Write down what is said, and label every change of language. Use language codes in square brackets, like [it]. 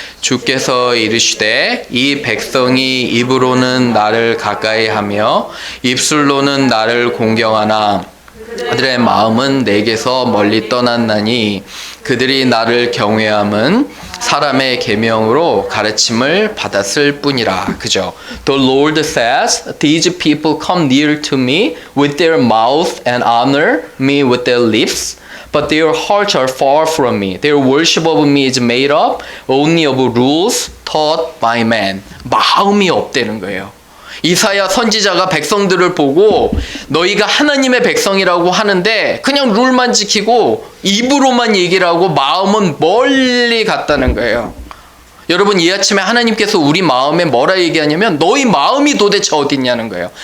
[ko] 주께서 이르시되 이 백성이 입으로는 나를 가까이 하며 입술로는 나를 공경하나 그들의 마음은 내게서 멀리 떠났나니 그들이 나를 경외함은 사람의 계명으로 가르침을 받았을 뿐이라. 그죠? [en] The Lord says, these people come near to me with their mouth and honor me with their lips, but their hearts are far from me. Their worship of me is made up only of rules taught by man. [ko] 마음이 없다는 거예요. 이사야 선지자가 백성들을 보고 너희가 하나님의 백성이라고 하는데 그냥 룰만 지키고 입으로만 얘기를 하고 마음은 멀리 갔다는 거예요. 여러분 이 아침에 하나님께서 우리 마음에 뭐라 얘기하냐면 너희 마음이 도대체 어디 있냐는 거예요.